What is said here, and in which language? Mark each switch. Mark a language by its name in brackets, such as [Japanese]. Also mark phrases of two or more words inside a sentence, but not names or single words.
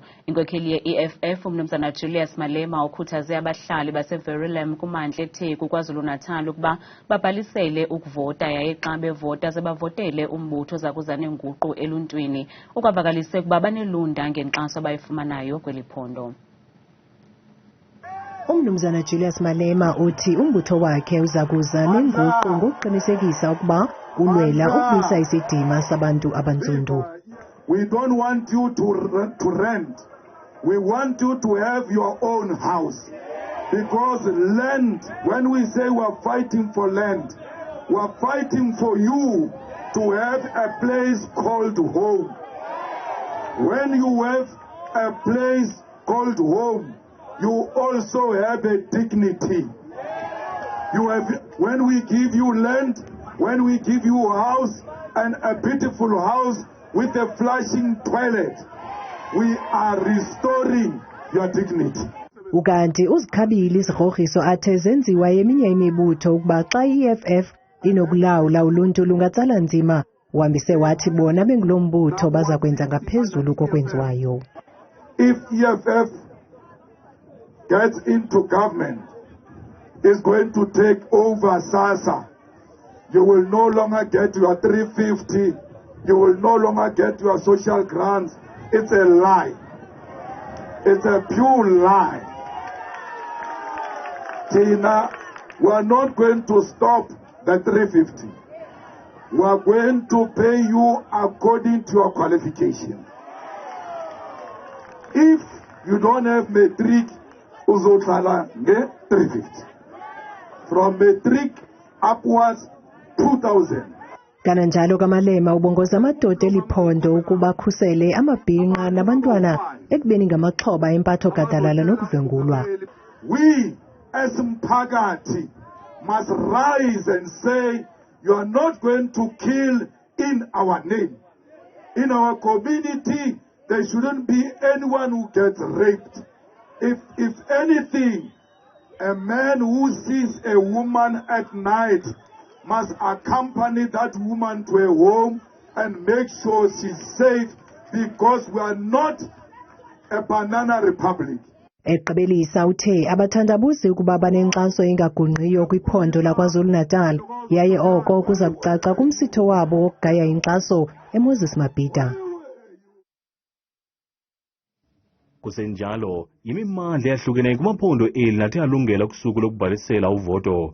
[Xhosa] Inkokheli ye-EFF uMnumzana Julius Malema ukhuthaze abahlali baseVerulam kummandla eTheku KwaZulu Natal ukuba babhalisele ukuvota yaye xa bevota ze bavotele umbutho ozakuza nenguqu eluntwini. Ukwavakalise ukuba banelunda ngenkxaso abayifumanayo kweli phondo. Umnumzana Julius Malema uthi umbutho wakhe uzakuza nenguqu ngokuqinisekisa ukuba ulwela ukubuyisa isidima sabantu abantsundu. [English] We don't want you to rent. We want you to have your own house. Because land, when we say we are fighting for land, we are fighting for you to have a place called home. When you have a place called home, you also have a dignity. You have, when we give you land, when we give you a house and a beautiful house with a flushing toilet, we are restoring your dignity. [Xhosa] Ukanti uzikhabile izirhogiso athe zenziwa yeminye imibutho ukuba xa i-EFF inokulawula uluntu lungatsala nzima, uhambise wathi bona bengulombutho baza kwenza ngaphezulu kokwenziwayo. [English] If EFF gets into government, is going to take over SASSA. You will no longer get your 350. You will no longer get your social grants. It's a lie. It's a pure lie. Tina, we are not going to stop the 350. We are going to pay you according to your qualification. If you don't have matric, [Zulu] uzohlala nge-350. [English] From matric upwards 2,000. [Xhosa] Kananjalo kaMalema ubongoza amadoda eliphondo ukuba khusele amabhinqa nabantwana ekubeni ngamaxhoba empatho gadalala nokuvengulwa. [English] We as mphakathi must rise and say you are not going to kill in our name. In our community there shouldn't be anyone who gets raped. If anything, a man who sees a woman at night must accompany that woman to a home and make sure she's safe, because we are not a banana republic. [Xhosa] Eqabelisa uthe abathandabuzi ukuba banenkxaso engagungqiyo kwiphondo laKwaZulu Natal yaye oko kuza kucaca kumsitho wabo wokugaya inkxaso eMoses Mabhida. Kusenjalo imimandla eyahlukeneyo kumaphondo eli nathi alungela kusuku lokubhalisela uvoto.